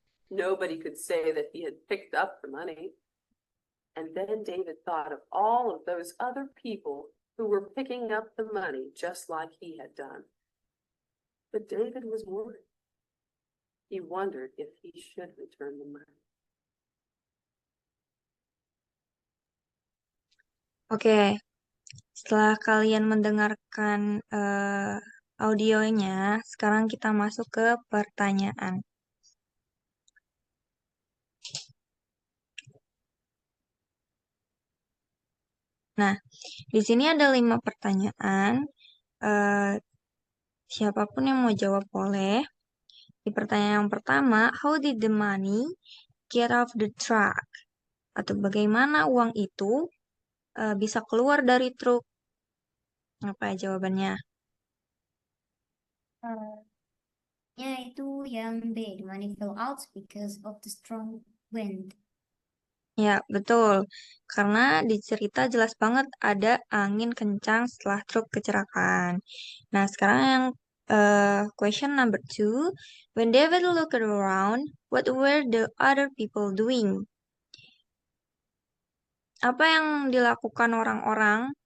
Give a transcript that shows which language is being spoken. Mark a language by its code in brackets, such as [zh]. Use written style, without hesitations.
[en] Nobody could say that he had picked up the money. And then David thought of all of those other people who were picking up the money just like he had done. But David was worried. He wondered if he should return the money. [id] Oke, setelah kalian mendengarkan audionya. Sekarang kita masuk ke pertanyaan. Nah, di sini ada 5 pertanyaan. Eh, Siapapun yang mau jawab boleh. Di pertanyaan yang pertama, [en] how did the money get off the truck? [id] Atau bagaimana uang itu bisa keluar dari truk? Apa ya jawabannya? Ya itu yang B, [en] the money fell out because of the strong wind. [id] Ya, betul. Karena di cerita jelas banget ada angin kencang setelah truk kecelakaan. Nah, sekarang yang question number two. [en] When David looked around, what were the other people doing? [id] Apa yang dilakukan orang-orang?